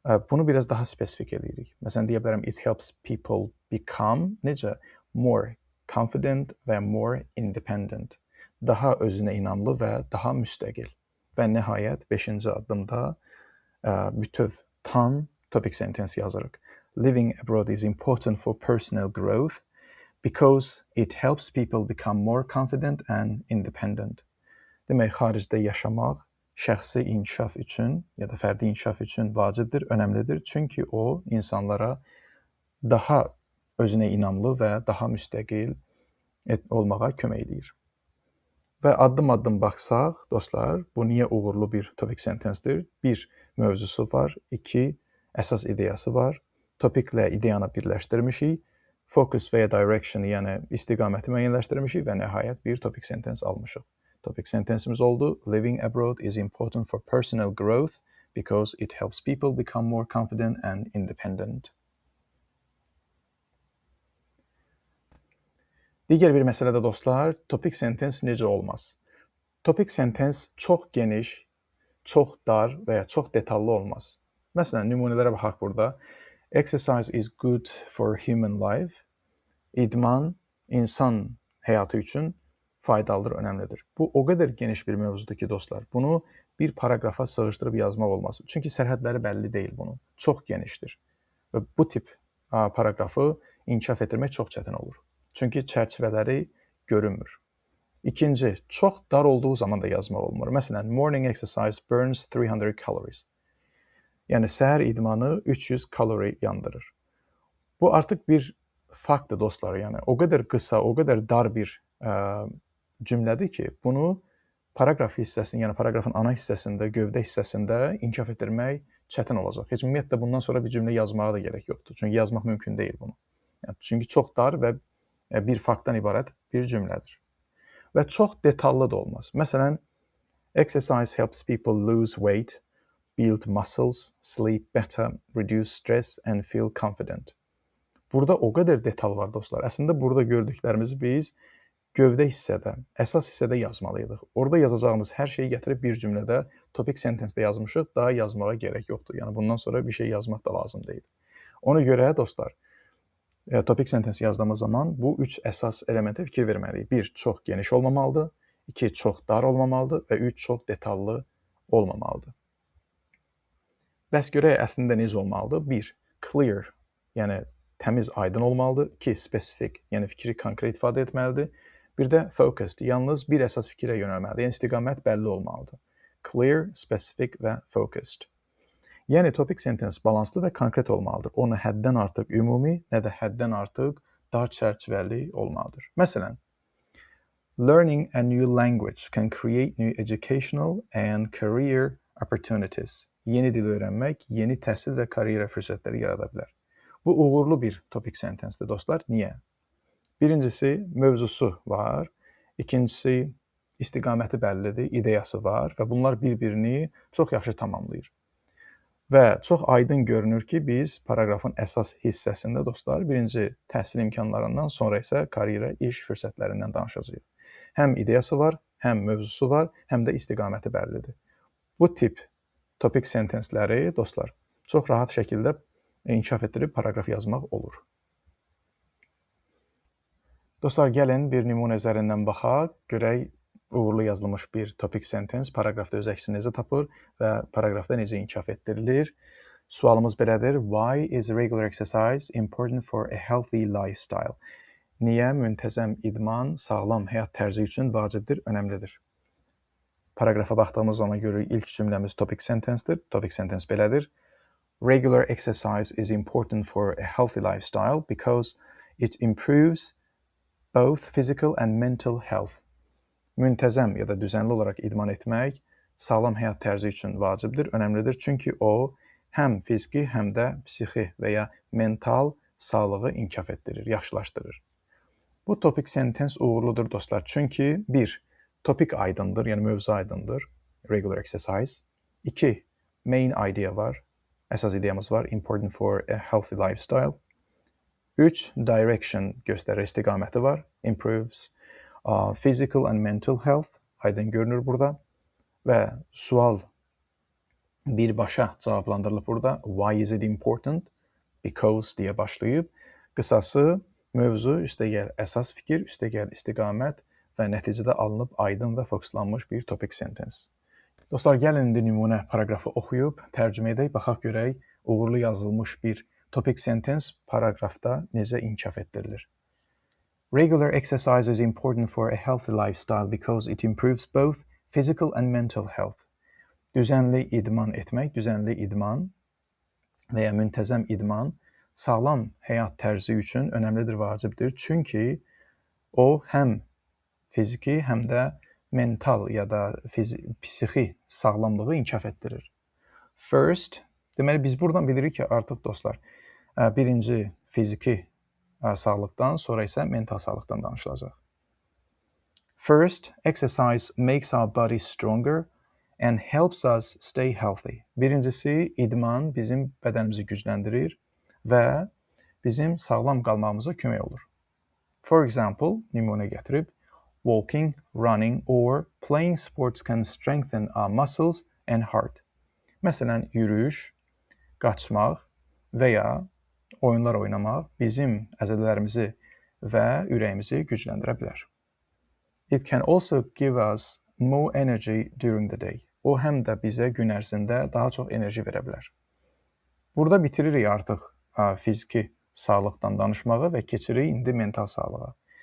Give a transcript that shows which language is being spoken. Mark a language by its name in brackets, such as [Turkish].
[Azerbaijani] Bunu biraz daha spesifik eləyirik. Məsələn deyə bilərəm [English] it helps people become [Azerbaijani] necə [English] more confident [Azerbaijani] və [English] more independent. [Azerbaijani] Daha özünə inamlı və daha müstəqil. Və nəhayət 5-ci addımda bütöv tam topic sentence yazırıq. [English] Living abroad is important for personal growth because it helps people become more confident and independent. [Azerbaijani] Demək, xaricdə yaşamaq şəxsi inkişaf üçün ya da fərdi inkişaf üçün vacibdir, önəmlidir. Çünki o insanlara daha özünə inamlı və daha müstəqil olmağa kömək edir. Və addım-addım baxsaq, dostlar, bu niyə uğurlu bir topic sentence-dir? 1. Mövzusu var. 2. Əsas ideyası var. Topiklə ideyanı birləşdirmişik. Focus və ya direction, yəni istiqaməti müəyyənləşdirmişik və nəhayət bir topic sentence almışıq. Topic sentence'imiz oldu. [English] Living abroad is important for personal growth because it helps people become more confident and independent. [Azerbaijani] Digər bir məsələdə dostlar, topic sentence necə olmaz? Topic sentence çox geniş, çox dar və ya çox detallı olmaz. Məsələn, nümunələrə baxaq burada. [English] Exercise is good for human life. [Azerbaijani] İdman insan həyatı üçün faydalıdır, önəmlidir. Bu o qədər geniş bir mövzudur ki, dostlar, bunu bir paragrafa sığışdırıb yazmaq olmaz. Çünki sərhədləri bəlli deyil bunun. Çox genişdir. Və bu tip paragrafı inkişaf etdirmək çox çətin olur. Çünki çərçivələri görünmür. İkinci, çox dar olduğu zaman da yazmaq olmur. Məsələn, [English] morning exercise burns 300 calories. [Azerbaijani] Yəni, səhər idmanı 300 kalori yandırır. Bu artıq bir faktdır, dostlar. Yəni, o qədər qısa, o qədər dar bir cümlədir ki, bunu paragraf hissəsində, yəni paragrafın ana hissəsində, gövdə hissəsində inkişaf etdirmək çətin olacaq. Heç ümumiyyətlə bundan sonra bir cümlə yazmağa da gerək yoxdur. Çünki yazmaq mümkün deyil bunu. Yəni, çünki çox dar və bir faktdan ibarət bir cümlədir. Və çox detallı da olmaz. Məsələn, [English] exercise helps people lose weight, build muscles, sleep better, reduce stress and feel confident. [Azerbaijani] Burada o qədər detal var, dostlar. Əslində, burada gördüklərimizi biz gövdə hissədə, əsas hissədə yazmalıydıq. Orada yazacağımız hər şeyi gətirib bir cümlədə topic sentence-də yazmışıq, daha yazmağa gerək yoxdur. Yəni, bundan sonra bir şey yazmaq da lazım deyil. Ona görə, dostlar, topic sentence yazdığımız zaman bu 3 əsas elementə fikir verməliyik. 1. Çox geniş olmamalıdır. 2. Çox dar olmamalıdır. Və 3. Çox detallı olmamalıdır. Bəs görək, əslində necə olmalıdır? 1. Clear, yəni təmiz, aydın olmalıdır. 2. Specific, yəni fikri konkret ifadə etməlidir. Bir də focused, yalnız bir əsas fikrə yönəlməlidir. Yəni istiqamət bəlli olmalıdır. Clear, specific və focused. Yəni topic sentence balanslı və konkret olmalıdır. O nə həddən artıq ümumi, nə də həddən artıq dar çərçivəli olmalıdır. [English] Məsələn, learning a new language can create new educational and career opportunities. [Azerbaijani] Yeni dil öyrənmək, yeni təhsil və karyera fürsətləri yarada bilər. Bu uğurlu bir topic sentence-dir, dostlar. Niyə? Birincisi, mövzusu var. İkincisi, istiqaməti bəllidir, ideyası var və bunlar bir-birini çox yaxşı tamamlayır. Və çox aydın görünür ki, biz paragrafın əsas hissəsində, dostlar, birinci təhsil imkanlarından, sonra isə karyera, iş fürsətlərindən danışacağıq. Həm ideyası var, həm mövzusu var, həm də istiqaməti bəllidir. Bu tip topic sentenceləri, dostlar, çox rahat şəkildə inkişaf etdirib paragraf yazmaq olur. Dostlar, gəlin bir nümunə üzərindən baxaq, görək uğurlu yazılmış bir topic sentence paragrafda öz əksini necə tapır və paragrafda necə inkişaf etdirilir. Sualımız belədir. [English] Why is regular exercise important for a healthy lifestyle? [Azerbaijani] Niyə müntəzəm idman sağlam həyat tərzi üçün vacibdir, önəmlidir? Paragrafa baxdığımız zaman görürük ilk cümləmiz topic sentence'dir. Topic sentence belədir. [English] Regular exercise is important for a healthy lifestyle because it improves both physical and mental health. [Azerbaijani] Müntəzəm ya da düzənli olaraq idman etmək sağlam həyat tərzi üçün vacibdir, önəmlidir. Çünki o həm fiziki, həm də psixi və ya mental sağlığı inkişaf etdirir, yaxşılaşdırır. Bu topic sentence uğurludur dostlar. Çünki 1. Topik aydındır, yəni mövzu aydındır. [English] Regular exercise. [Azerbaijani] 2. [English] Main idea [Azerbaijani] var. Əsas ideyamız var. [English] Important for a healthy lifestyle. 3. [Azerbaijani] Direction göstərir, istiqaməti var. [English] Improves physical and mental health. [Azerbaijani] Aydın görünür burada. Və sual birbaşa cavablandırılıb burada. [English] Why is it important? Because [Azerbaijani] deyə başlayıb. Qısası mövzu, üstəgəl əsas fikir, üstəgəl istiqamət və nəticədə alınıb aydın və fokuslanmış bir topic sentence. Dostlar, gəlin indi nümunə paragrafı oxuyub tərcümə edək, baxaq görək uğurlu yazılmış bir topic sentence paragrafda necə inkişaf etdirilir. [English] Regular exercise is important for a healthy lifestyle because it improves both physical and mental health. [Azerbaijani] Düzənli idman etmək, düzənli idman və ya müntəzəm idman sağlam həyat tərzi üçün önəmlidir, vacibdir. Çünki o həm fiziki, həm də mental ya da psixi sağlamlığı inkişaf etdirir. First, deməli biz buradan bilirik ki, artıq dostlar, birinci fiziki sağlıqdan, sonra isə mental sağlıqdan danışılacaq. [English] First, exercise makes our body stronger and helps us stay healthy. [Azerbaijani] Birincisi, idman bizim bədənimizi gücləndirir və bizim sağlam qalmamıza kömək olur. [English] For example, [Azerbaijani] nümunə gətirib, [English] walking, running or playing sports can strengthen our muscles and heart. [Azerbaijani] Məsələn, yürüyüş, qaçmaq və ya oyunlar oynamaq bizim əzələlərimizi və ürəyimizi gücləndirə bilər. [English] It can also give us more energy during the day. [Azerbaijani] O həm də bizə gün ərzində daha çox enerji verə bilər. Burada bitiririk artıq fiziki sağlıqdan danışmağı və keçirik indi mental sağlığa.